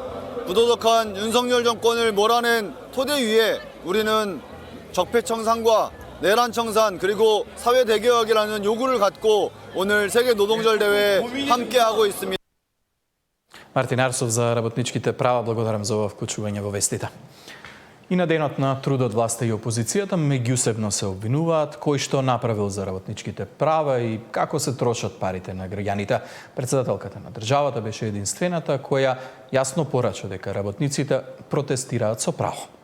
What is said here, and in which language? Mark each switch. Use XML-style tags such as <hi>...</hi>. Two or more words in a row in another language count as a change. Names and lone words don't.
<ko>부도덕한 윤석열 정권을 몰아낸 토대 위에 우리는 적폐청산과 내란청산 그리고 사회대개혁이라는 요구를 갖고 오늘 세계 노동절 대회에 함께하고 있습니다.</ko> <mk>Мартин Арсов за работничките права, благодарам за ова вклучување во вестите. И на денот на трудот власта и опозицијата меѓусебно се обвинуваат кој што направил за работничките права и како се трошат парите на граѓаните. Председателката на државата беше единствената која јасно порача дека работниците протестираат со право.</mk>